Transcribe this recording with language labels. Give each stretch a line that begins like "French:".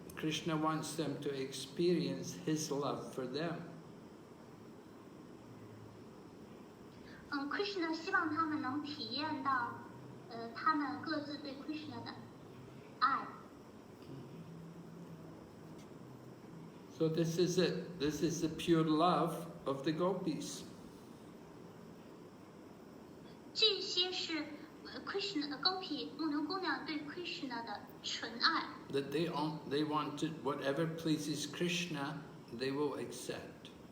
English: Krishna wants them to experience his love for them.
Chinese: Krishna 希望他们能体验到，他们各自对 Krishna 的爱。
English: So this is it. This is the pure love of the gopis.
Chinese: 这些是Krishna 的Gopi 牧牛姑娘对 Krishna 的纯爱。
English: That they wanted whatever pleases Krishna, they will accept.